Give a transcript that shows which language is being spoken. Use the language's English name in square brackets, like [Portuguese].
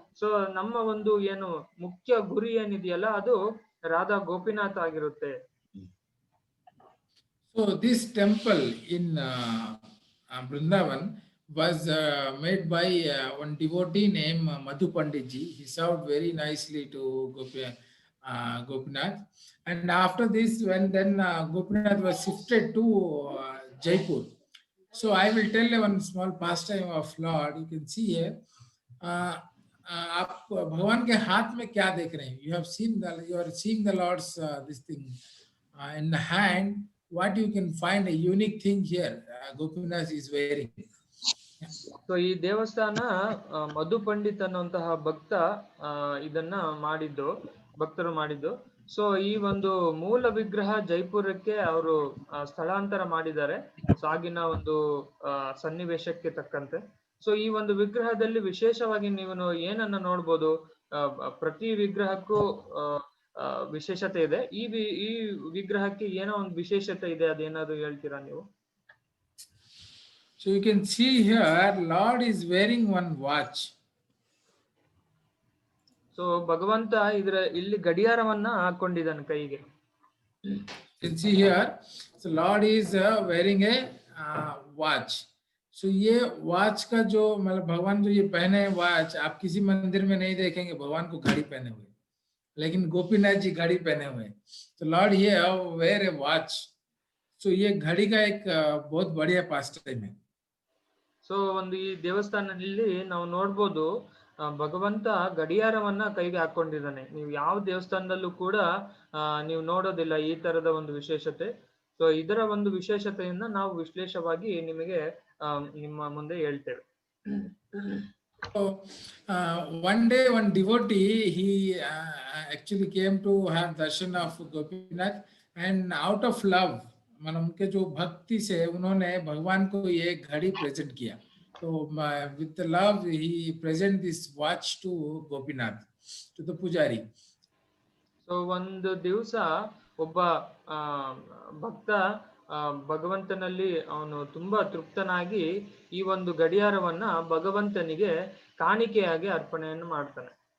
[Kannada] So ನಮ್ಮ ಒಂದು ಏನು ಮುಖ್ಯ ಗುರಿ ಏನಿದೆಯಲ್ಲ ಅದು ರಾಧಾ ಗೋಪಿನಾಥ್ ಆಗಿರುತ್ತೆ. [English] So this temple in Vrindavan was made by one devotee named Madhu Pandit ji. He served very nicely to Gopinath. And after this, when then Gopinath was shifted to Jaipur. So I will tell you one small pastime of Lord. You can see here. [Hindi] आप भगवान के हाथ में क्या देख रहे हैं? [English] You have seen you are seeing the Lord's this thing in the hand. What you can find a unique thing here. Gopinath is wearing. [Kannada] So ಈ ದೇವಸ್ಥಾನ ಮಧು ಪಂಡಿತ್ ಅನ್ನುವಂತಹ ಭಕ್ತ ಇದನ್ನ ಭಕ್ತರು ಮಾಡಿದ್ದು. ಸೊ ಈ ಒಂದು ಮೂಲ ವಿಗ್ರಹ ಜೈಪುರಕ್ಕೆ ಅವರು ಸ್ಥಳಾಂತರ ಮಾಡಿದ್ದಾರೆ ಆಗಿನ ಒಂದು ಸನ್ನಿವೇಶಕ್ಕೆ ತಕ್ಕಂತೆ. ಸೊ ಈ ಒಂದು ವಿಗ್ರಹದಲ್ಲಿ ವಿಶೇಷವಾಗಿ ನೀವು ಏನನ್ನ ನೋಡ್ಬೋದು, ಪ್ರತಿ ವಿಗ್ರಹಕ್ಕೂ ವಿಶೇಷತೆ ಇದೆ. ಈ ವಿಗ್ರಹಕ್ಕೆ ಏನೋ ಒಂದು ವಿಶೇಷತೆ ಇದೆ, ಅದೇನಾದ್ರು ಹೇಳ್ತೀರಾ ನೀವು? [English] So you can see here, Lord is wearing one watch. [Kannada] So ಭಗವಂತ ಇಲ್ಲಿ ಗಡಿಯಾರವನ್ನ ಹಾಕೊಂಡಿದ್ದಾನೆ ಕೈಗೆ. [English] You can see here, so Lord is wearing a watch. [Hindi] So ये watch का जो मतलब भगवान जो ये पहने watch, आप किसी मंदिर में नहीं देखेंगे भगवान को घड़ी पहने हुए, लेकिन गोपीनाथ जी घड़ी पहने हुए. [English] तो Lord here wear a watch. [Hindi] So ये घड़ी का एक बहुत बढ़िया पास्टाइम है. [Kannada] ಸೊ ಒಂದು ಈ ದೇವಸ್ಥಾನದಲ್ಲಿ ನಾವು ನೋಡ್ಬೋದು, ಭಗವಂತ ಗಡಿಯಾರವನ್ನ ಕೈಗೆ ಹಾಕೊಂಡಿದ್ದಾನೆ. ನೀವು ಯಾವ ದೇವಸ್ಥಾನದಲ್ಲೂ ಕೂಡ ನೀವು ನೋಡೋದಿಲ್ಲ ಈ ತರದ ಒಂದು ವಿಶೇಷತೆ. ಸೊ ಇದರ ಒಂದು ವಿಶೇಷತೆಯನ್ನ ನಾವು ವಿಶ್ಲೇಷವಾಗಿ ನಿಮಗೆ ನಿಮ್ಮ ಮುಂದೆ ಹೇಳ್ತೇವೆ. [English] So one day one devotee, he actually came to have darshan of Gopinath, and out of love, [Hindi] मतलब उनके जो भक्ति से उन्होंने भगवान को ये घड़ी प्रेजेंट किया. [English] तो with the love he present this watch to Gopinath, to the pujari. [Kannada] So ಒಂದು ದಿವಸ ಒಬ್ಬ ಭಕ್ತ ಭಗವಂತನಲ್ಲಿ ಅವನು ತುಂಬಾ ತೃಪ್ತನಾಗಿ ಈ ಒಂದು ಗಡಿಯಾರವನ್ನ ಭಗವಂತನಿಗೆ ಕಾಣಿಕೆಯಾಗಿ ಅರ್ಪಣೆಯನ್ನು ಮಾಡ್ತಾನೆ.